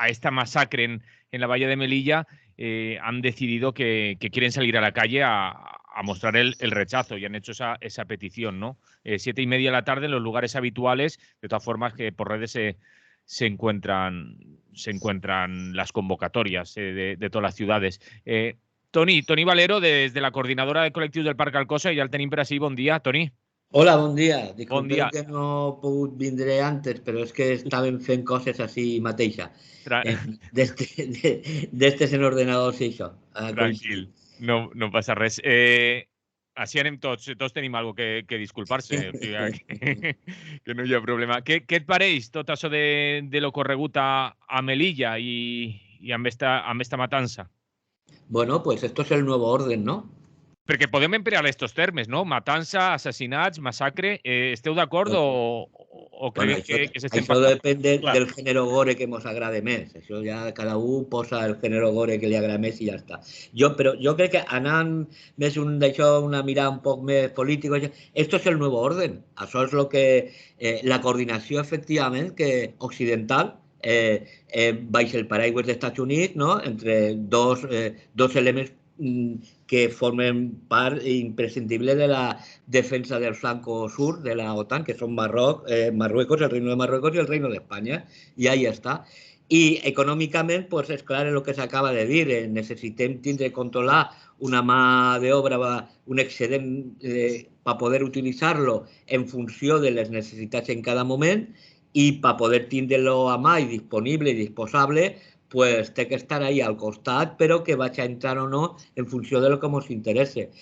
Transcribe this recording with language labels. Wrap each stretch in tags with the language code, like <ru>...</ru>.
<es>masacre en la Valla de Melilla, han decidido que quieren salir a la calle a mostrar el rechazo y han hecho esa petición, ¿no? 7:30 de la tarde en los lugares habituales, de todas formas que por redes se encuentran las convocatorias de todas las ciudades.</es> <ca>Toni Valero, desde la coordinadora de col·lectius del Parc Alcosa, i ja el tenim per així. Bon dia, Toni. Hola, bon dia. Disculpeu Bon dia. que no he pogut vindre antes, però és que estàvem fent coses així mateixa. D'estes en ordenadors i això. Tranquil, no passa res. Així anem tots tenim alguna cosa que disculpar-se, o sigui, que no hi ha problema. Què et pareix tot això de lo corregut a Melilla i amb esta matança?</ca> <es>Bueno, pues esto es el nuevo orden, ¿no?</es> <ca>Perquè podem emplear estos termes, no? Matança, assassinats, massacre. Esteu d'acord o creieu que s'estem passant? Això depèn del gènere gore que ens agrada més. Això ja cada un posa el gènere gore que li agrada més i ja està. Però jo crec que anant més d'això, una mirada un poc més política,</ca> <es>esto es el nuevo orden.</es> <ca>Això és el que la coordinació, efectivament, que occidental, baix el paraigües dels Estats Units, no?</ca> <es>Entre dos elements que formen part imprescindible de la defensa del flanco sur de la OTAN, que son Marruecos, el Reino de Marruecos y el Reino de España. Y ahí está.</es> <ca>Y econòmicament, pues és clar el que s'acaba de dir, necessitem tindre controlar una mà d'obra, un excedent per poder utilitzar-lo en funció de les necessitats en cada moment i per poder tindre-lo a mà i disponible i disposable, pues té que estar ahí al costat, però que vaig a entrar o no en funció de lo que ens interessa.</ca>